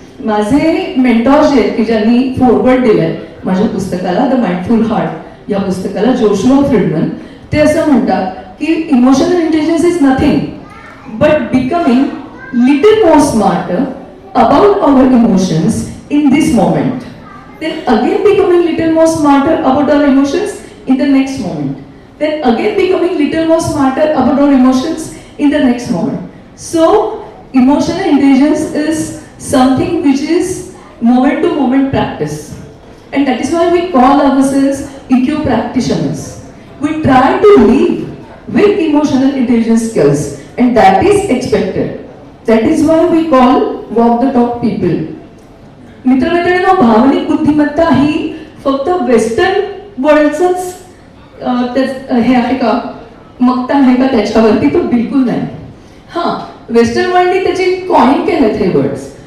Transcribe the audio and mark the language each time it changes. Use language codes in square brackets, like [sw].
[mr] माझे मेंटॉर्स जे आहेत की ज्यांनी फॉरवर्ड दिलंय माझ्या पुस्तकाला, द माइंडफुल हार्ट या पुस्तकाला, जोशुआ फ्रीडमन, ते असं म्हणतात की [en] Emotional intelligence is nothing but becoming little more smarter about our emotions in this moment, then again becoming little more smarter about our emotions in the next moment, then again becoming little more smarter about our emotions in the next moment. So emotional intelligence is something which is moment to moment practice, and that is why we call ourselves EQ practitioners. We try to live with emotional intelligence skills, and that is expected. That is why we call walk the talk people. [mr] मित्रमैत्रिणींनो, भावनिक बुद्धिमत्ता ही फक्त western वर्ल्डच हे आहे का, मक्ता आहे का त्याच्यावरती, तो बिलकुल नाही. हा, वेस्टर्न वर्ल्डने त्याचे कॉइन केलेत हे वर्ड्स.